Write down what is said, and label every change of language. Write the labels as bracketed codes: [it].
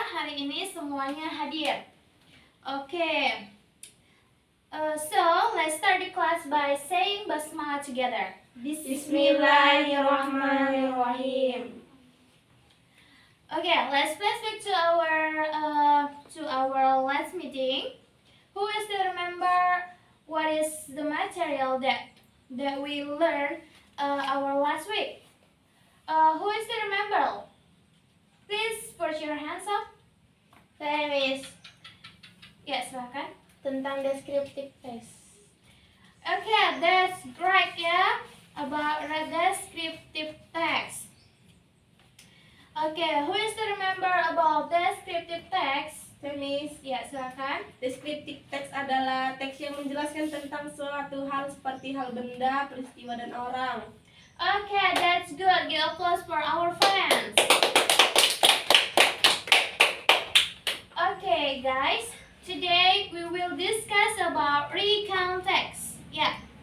[id] Hari ini semuanya hadir. [en] Okay. So let's start the class by saying basmalah together. [ar] Bismillahirrahmanirrahim. [en] Okay, let's flashback to our last meeting. Who is to remember what is the material that we learned our last week? Who is to remember? Please put your hands up. [id] Saya, Miss. Ya, silakan. Tentang descriptive text. [en] Okay, that's great ya. About the descriptive text. Okay, who is to remember about descriptive text? [id] Saya, Miss. Ya, silakan. Descriptive text adalah teks yang menjelaskan tentang suatu hal seperti hal benda, peristiwa, dan orang. [en] Okay, that's good. Give applause for our fans. Okay, guys. Today we will discuss about recount text. Ya.